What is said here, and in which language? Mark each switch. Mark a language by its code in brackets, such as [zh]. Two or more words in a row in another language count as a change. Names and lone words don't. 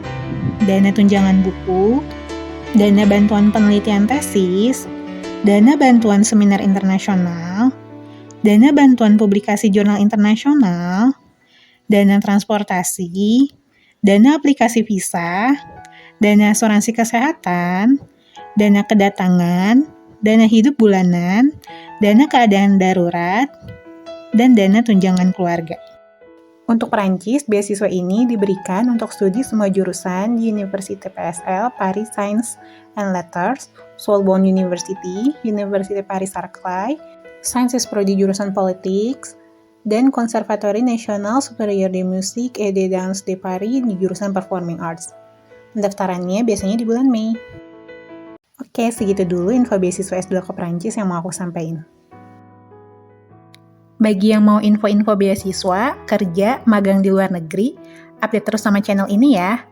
[id] dana tunjangan buku, dana bantuan penelitian tesis, dana bantuan seminar internasional, dana bantuan publikasi jurnal internasional, dana transportasi, dana aplikasi visa, dana asuransi kesehatan, dana kedatangan, dana hidup bulanan, dana keadaan darurat, dan dana tunjangan keluarga. Untuk Perancis, beasiswa ini diberikan untuk studi semua jurusan di Université PSL, Paris Science and Letters, Sorbonne University, Université Paris-Saclay, Sciences Pro di jurusan Politics, dan Conservatoire National Supérieur de Musique et de Danse de Paris di jurusan [en] Performing Arts. [id] Pendaftarannya biasanya di bulan Mei. Oke, segitu dulu info beasiswa S2 ke Perancis yang mau aku sampaikan. Bagi yang mau info-info beasiswa, kerja, magang di luar negeri, update terus sama channel ini ya.